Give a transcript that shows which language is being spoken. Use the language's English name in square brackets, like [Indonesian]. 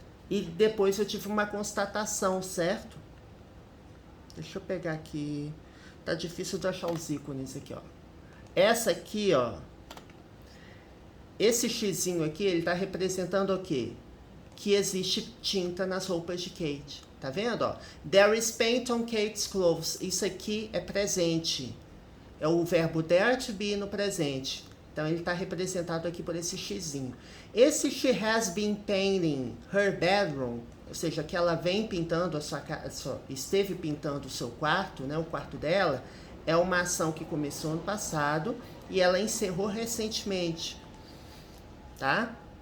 [Portuguese] E depois eu tive uma constatação, certo? Deixa eu pegar aqui. Tá difícil de achar os ícones aqui, ó. Essa aqui, ó. Esse xizinho aqui, ele tá representando o quê? Que existe tinta nas roupas de Kate. Tá vendo, ó? [English] There is paint on Kate's clothes. [Portuguese] Isso aqui é presente. É o verbo there to be no presente. Então, ele está representado aqui por esse xizinho. Esse [English] she has been painting her bedroom, [Portuguese] ou seja, que ela vem pintando esteve pintando o seu quarto, né, o quarto dela, é uma ação que começou no passado e ela encerrou recentemente, tá?